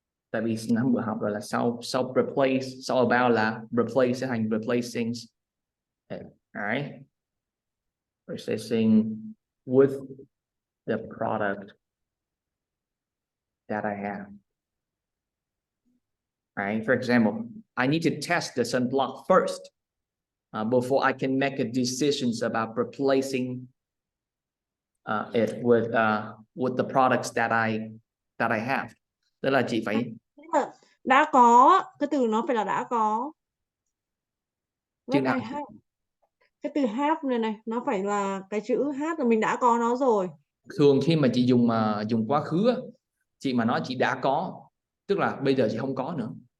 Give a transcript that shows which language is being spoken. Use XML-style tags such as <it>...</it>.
<vi>Tại vì năm bữa học rồi là sau replace, sau about là replace sẽ thành replacing.</vi> <en>Alright. Replacing with the product that I have. Right? For example, I need to test the sunblock first before I can make a decisions about replacing it with the products that I have.</en> <vi>Tức là chị phải đã có, cái từ nó phải là đã có. Chữ nào? Cái từ have này nó phải là cái chữ have là mình đã có nó rồi. Thường khi mà chị dùng quá khứ, chị mà nói chị đã có, tức là bây giờ chị không có nữa.</vi>